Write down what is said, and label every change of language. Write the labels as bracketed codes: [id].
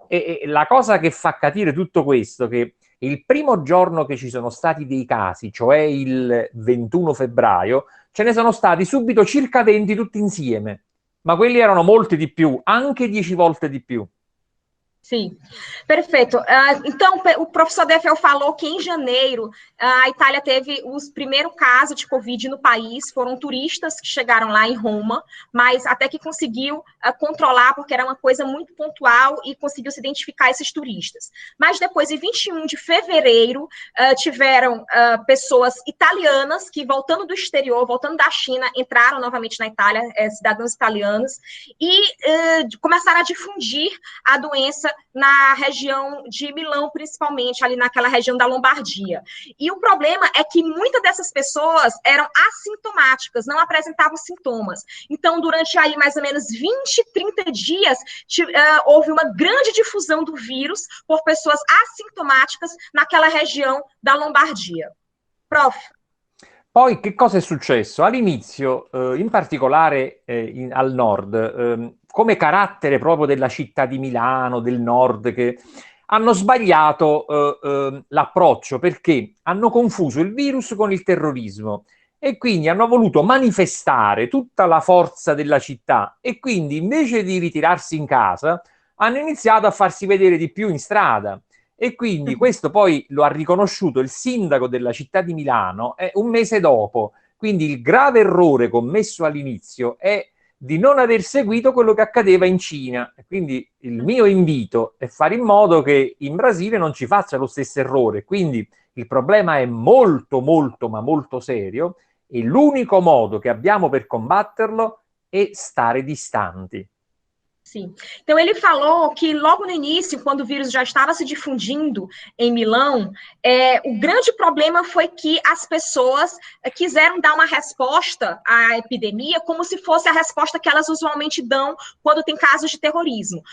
[it] E la cosa che fa capire tutto questo, che il primo giorno che ci sono stati dei casi, cioè il 21 febbraio, ce ne sono stati subito circa 20 tutti insieme, ma quelli erano molti di più, anche 10 volte di più. [pt] Sim, perfeito. Então, o professor Defel falou que em janeiro a Itália teve os primeiro caso de Covid no país, foram turistas que chegaram lá em Roma, mas até que conseguiu controlar, porque era uma coisa muito pontual e conseguiu se identificar esses turistas. Mas depois, em 21 de fevereiro, tiveram pessoas italianas que, voltando do exterior, voltando da China, entraram novamente na Itália, cidadãos italianos, e começaram a difundir a doença na região de Milão, principalmente, ali naquela região da Lombardia. E o problema é que muitas dessas pessoas eram assintomáticas, não apresentavam sintomas. Então, durante aí mais ou menos 20, 30 dias, houve uma grande difusão do vírus por pessoas assintomáticas naquela região da Lombardia. Prof. [it] Poi che cosa è successo? All'inizio, in particolare al nord, come carattere proprio della città di Milano, del nord, che hanno sbagliato l'approccio perché hanno confuso il virus con il terrorismo e quindi hanno voluto manifestare tutta la forza della città e quindi invece di ritirarsi in casa hanno iniziato a farsi vedere di più in strada. E quindi questo poi lo ha riconosciuto il sindaco della città di Milano un mese dopo. Quindi il grave errore commesso all'inizio è di non aver seguito quello che accadeva in Cina. Quindi il mio invito è fare in modo che in Brasile non ci faccia lo stesso errore. Quindi il problema è molto, molto, ma molto serio e l'unico modo che abbiamo per combatterlo è stare distanti. [pt] Sim. Então, ele falou que logo no início, quando o vírus já estava se difundindo em Milão, o grande problema foi que as pessoas quiseram dar uma resposta à epidemia como se fosse a resposta que elas usualmente dão quando tem casos de terrorismo.